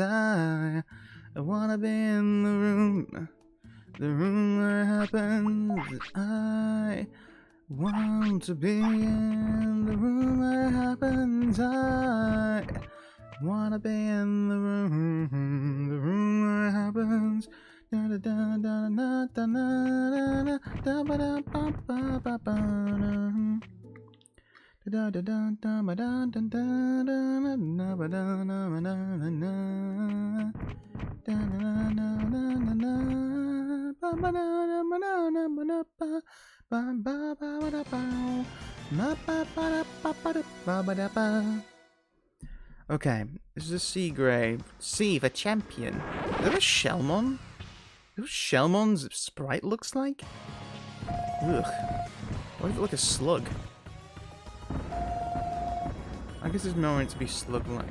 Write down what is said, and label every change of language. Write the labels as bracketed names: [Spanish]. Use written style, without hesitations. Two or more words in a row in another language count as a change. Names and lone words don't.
[English] I wanna be in the room where it happens. I want to be in the room where it happens. I wanna be in the room where it happens. Da da da da da da da da ba da ba ba ba ba da da da da ba da da da da da ba da na na na na da na na na na ba ba da na ba da na ba da ba ba ba ba da ba ma ba ba da ba ba da ba ba da ba. Okay, this is a Seagrave. Sea, the champion. Is that a Shellmon? Is that what Shellmon's sprite looks like? Ugh. Why does it look like a slug? I guess there's no meant to be slug-like.